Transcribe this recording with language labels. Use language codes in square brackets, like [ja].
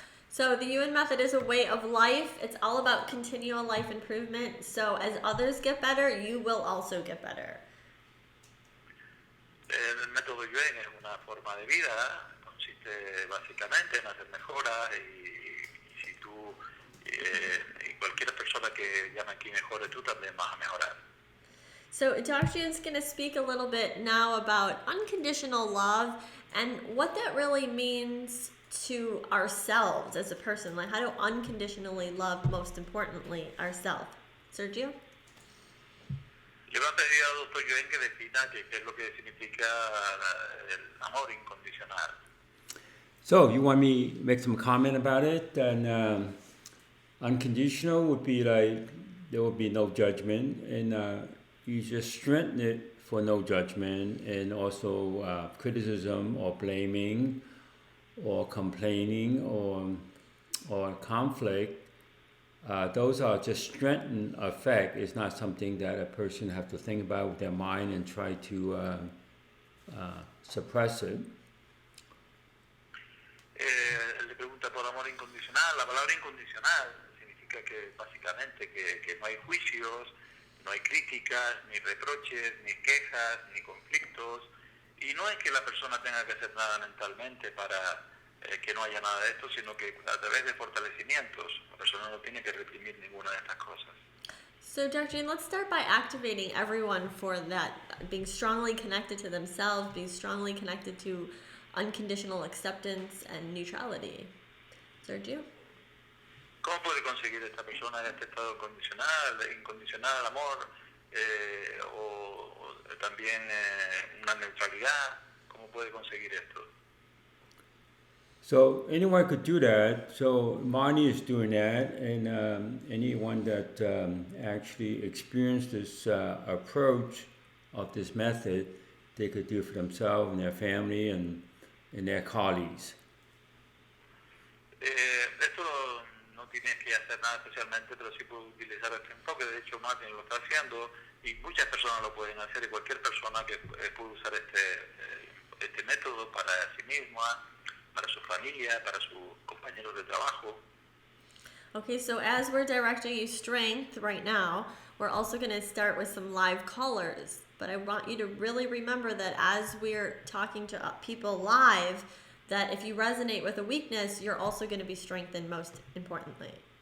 [en] So the Yuen Method is a way of life. It's all about continual life improvement. So as others get better, you will also get better. [es] El método Yuen es una forma de vida, consiste básicamente en hacer mejoras, y si tú y cualquier persona que llame aquí mejore, tú también vas a mejorar. [en] So Dr. Yuen's going to speak a little bit now about unconditional love and what that really means to ourselves as a person? Like, how to unconditionally love, most importantly, ourselves? Sergio? [es] Le va a pedir al doctor Yuen que defina qué es lo que significa el amor incondicional. [en] So, you want me to make some comment about it? And unconditional would be like there will be no judgment, and you just strengthen it for no judgment, and also criticism or blaming or complaining or conflict. Those are just strengthened effect. It's not something that a person have to think about with their mind and try to suppress it. [es] Le pregunta por amor incondicional. La palabra incondicional significa que básicamente que no hay juicios, no hay críticas, ni reproches, ni quejas, ni conflictos. Y no es que la persona tenga que hacer nada mentalmente para que no haya nada de esto, sino que a través de fortalecimientos la persona no tiene que reprimir ninguna de estas cosas. [en] So, Dr. Jane, let's start by activating everyone for that, being strongly connected to themselves, being strongly connected to unconditional acceptance and neutrality. Sergio? [es] ¿Cómo puede conseguir esta persona este estado incondicional amor, o también una neutralidad? ¿Cómo puede conseguir esto? [en] So anyone could do that. So Marnie is doing that, and anyone that actually experienced this approach of this method, they could do it for themselves and their family and their colleagues. [es] Esto no tienes que hacer nada especialmente, pero sí puedes utilizar este enfoque. De hecho, Martin lo está haciendo y muchas personas lo pueden hacer, y cualquier persona que puede usar este método para sí misma, para su familia, para sus compañeros de trabajo. [en] Okay, so as we're directing you strength right now, we're also going to start with some live callers. But I want you to really remember that as we're talking to people live, that if you resonate with a weakness, you're also going to be strengthened most importantly.